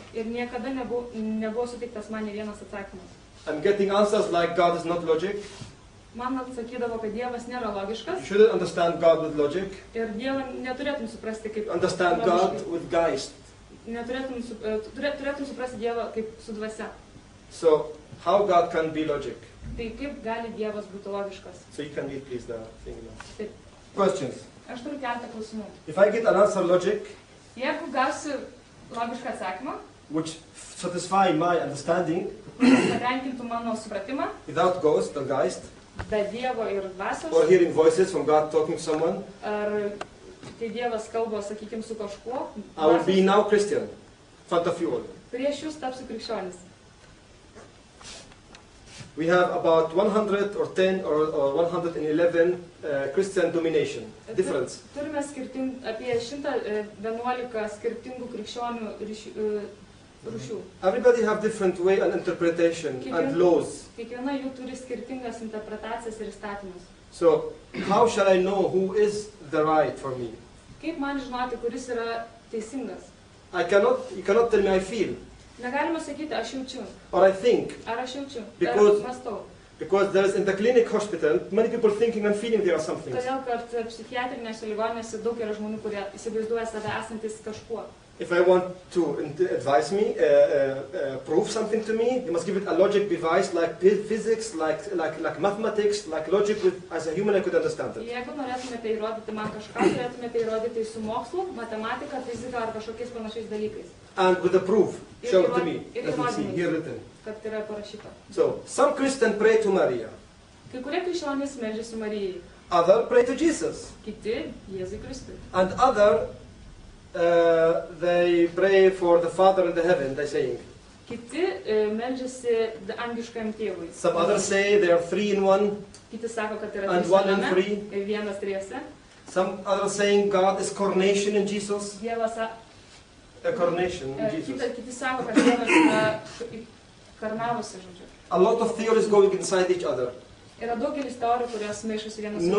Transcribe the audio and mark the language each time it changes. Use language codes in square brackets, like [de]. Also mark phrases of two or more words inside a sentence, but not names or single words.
[lt] ir niekada nebuvo suteiktas man ne vienas atsakymas. [en] I'm getting answers like God is not logic. [lt] Man atsakydavo, kad Dievas nėra [en] You [lt] logiškas [en] shouldn't understand God with logic. [lt] ir Dievą neturėtum suprasti kaip [en] Understand God with Geist. [lt] turėtum suprasti Dievą kaip su dvasia. [en] So, how God can be logic? [lt] Tai kaip gali Dievas būti logiškas? [en] So you can read please the thing now. [lt] Taip. [en] Questions. [lt] Aš turiu keletą klausimų. [en] If I get an answer logic, [lt] Jeigu gausiu logišką atsakymą, [en] which satisfy my understanding, [lt] patenkintų mano supratimą, [en] without ghost or Geist, [lt] be Dievo ir dvasios, [en] or hearing voices from God talking to someone, [lt] ar kai Dievas kalba, sakykime, su kažkuo, [en] I will be [lt] dvasios, [en] now Christian, in front of you all. [lt] prieš jūs tapsiu krikščionis. [en] We have about 110 or 111 Christian domination, difference. [lt] Turime apie 111 skirtingų krikščionių rūšių. [en] Everybody have different way and interpretation and laws. [lt] Kiekviena jų turi skirtingas interpretacijas ir įstatymus. [en] So, how shall I know who is the right for me? [lt] Kaip man žinoti, kuris yra teisingas? [en] You cannot tell me I feel, [lt] Negalima sakyti, aš jaučiu, [en] or I think, [lt] ar aš jaučiu, [en] Because- [lt] ar mąstau. [en] because there is in the clinic hospital, many people thinking and feeling there are some things. [lt] Todėl, kad psichiatrinėse ligoninėse daug yra žmonių, kurie įsivaizduoja save esantis kažkuo. [en] If I want to advise me, prove something to me, you must give it a logic device like physics, like mathematics, like logic, as a human I could understand it. [lt] Jeigu norėtumėte įrodyti man kažką, turėtumėte įrodyti su mokslu, matematika, fizika ar kažkokiais panašiais dalykais, [en] And with the proof, show it to me. [lt] Ir [en] Let me see, [lt] įrodymais. [en] here written. [lt] kad yra parašyta. [en] So, some Christians pray to Maria, [lt] Kai kurie krikščionys meldžiasi Marijai, [en] other pray to Jesus, [lt] kiti Jėzui Kristui. [en] and other they pray for the Father in the heaven, they saying. [lt] Kiti meldžiasi angiškam tėvui. [en] Some others say they are 3 in 1, [lt] Kiti sako, kad yra [en] and [lt] trys [en] 1 in [lt] viename [en] 3. [lt] ir vienas trijose. [en] Some others saying God is coronation in Jesus, [lt] Dievas, [en] a coronation in Jesus. [lt] kiti sako, kad Dievas yra karnavosi, žodžiu. [en] A lot of theories going inside each other. [lt] Yra daugelis teorijų, kurios maišosi vienas su